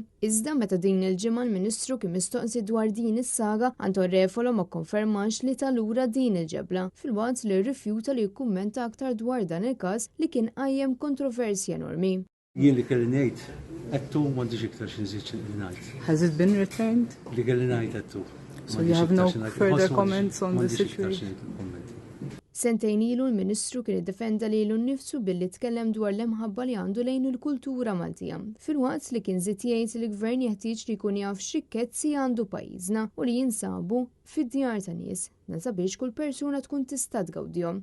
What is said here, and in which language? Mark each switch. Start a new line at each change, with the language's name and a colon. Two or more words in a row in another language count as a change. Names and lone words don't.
Maltese: Iżda meta din il-ġimgħa l-Ministru mistoqsi dwar din is-saga, Anton Refolo ma kkonfermax li talura din il-ġebla, fil-waqt li rrifjuta li jkummenta aktar dwar dan il-każ li kien qajjem kontroversja enormi. Jien li kelli ngħid għattu m'għandix iktar xi nżid ngħid.
English: Has it been returned?
Maltese: Li kelli ngħid għattu.
English: So you have no further comments on the situation?
Maltese: Sentejn ilu l-Ministru kien iddefenda lilu nnifsu billi tkellem dwar l-imħabba li għandu lejn il-kultura Maltija. Fil-waqt li kien żied jgħid li l-Gvern jeħtieġ li jkun jaf x'rikkezzi għandu pajjiżna u li jinsabu fid-djar ta' nies sabiex kull persuna tkun tista' tgawdihom.